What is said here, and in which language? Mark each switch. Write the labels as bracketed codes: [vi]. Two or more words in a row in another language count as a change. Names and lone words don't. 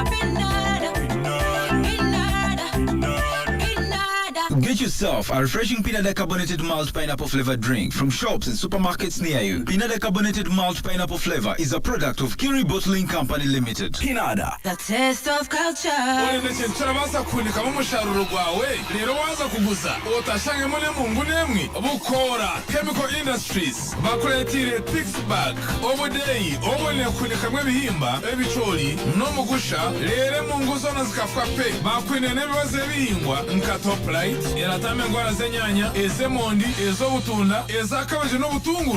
[en] Pinada, Pinada. Get yourself a refreshing Pinada carbonated malt pineapple flavored drink from shops and supermarkets near you. Pinada carbonated malt pineapple flavor is a product of Kiri Bottling Company Limited. Pinada, the taste of culture. [nyn] turabasa kunika mu musharuro gwawe rero waza kuguza utashange mune mungu nemwe bukora Chemical Industries bakuretire Pixbag obudeyi obone kunika mwe bihimba ebicoli no mugusha rere mungu zona zikafwa pe bakwine nebibaze bihingwa nka Top Light eratame ngwara zenyanya ezemondi ezobutunda ezakabaje no butunguru